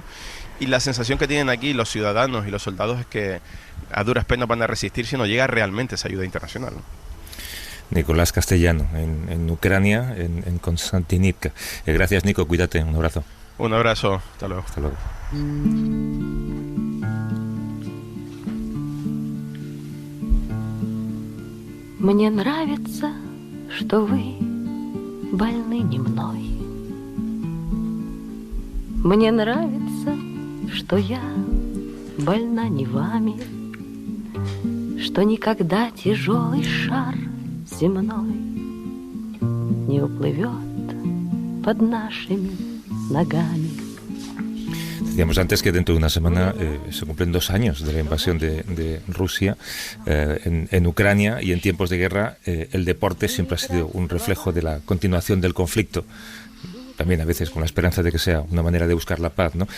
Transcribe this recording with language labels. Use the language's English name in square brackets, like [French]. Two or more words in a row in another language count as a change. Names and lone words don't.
[Spanish] Y la sensación que tienen aquí los ciudadanos y los soldados es que a duras penas van a resistir si no llega realmente esa ayuda internacional, ¿no? Nicolás Castellano, en Ucrania, en Konstantinivka. Gracias, Nico, cuídate, un abrazo. Un abrazo, hasta luego. Hasta luego. [Russian] Мне нравится, что вы больны не мной. Мне нравится, что я больна не вами, что никогда тяжелый шар земной не уплывет под нашими ногами. [Spanish] Decíamos antes que dentro de una semana se cumplen 2 años de la invasión de Rusia en Ucrania, y en tiempos de guerra el deporte siempre ha sido un reflejo de la continuación del conflicto. También a veces con la esperanza de que sea una manera de buscar la paz, ¿no?